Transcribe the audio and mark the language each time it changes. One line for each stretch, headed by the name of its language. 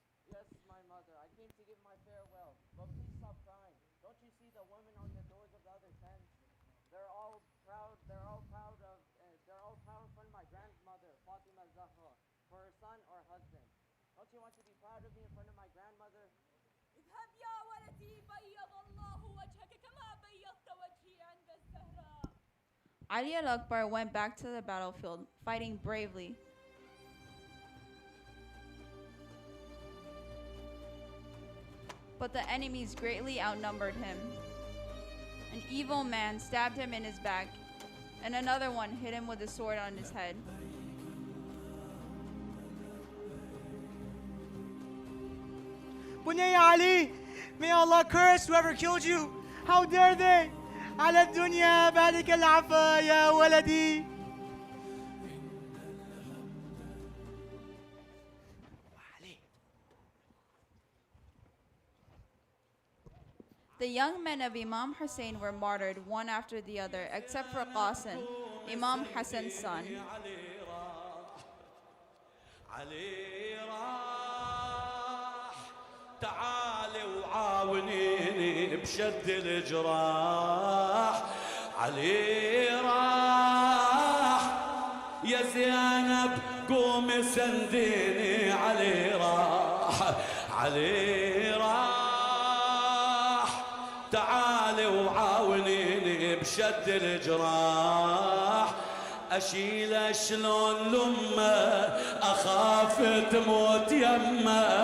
English: Yes, my mother, I came to give my farewell, but please stop crying. Don't you see the women on the doors of the other tents? They're all proud in front of my grandmother, Fatima Zahra, for her son or husband. Don't you want to be proud of me in front of my grandmother?
Arabic: اذهب يا ولدي بيض الله وجهك كما بيضت وجهي عند الزهراء.
English: Ali al-Akbar went back to the battlefield, fighting bravely. But the enemies greatly outnumbered him. An evil man stabbed him in his back, and another one hit him with a sword on his head. Bunay Ali, may Allah curse whoever killed you. How dare they?
Arabic: على الدنيا بارك العفا يا ولدي.
English: The young men of Imam Hussein were martyred one after the other, except for Qasim, Imam Hassan's son.
Arabic: علي راح تعالي وعاونيني بشد الجراح علي راح يا زينب قومي سنديني علي راح علي راح تعالي وعاونيني بشد الجراح أشيل شلون لمه أخاف تموت يمه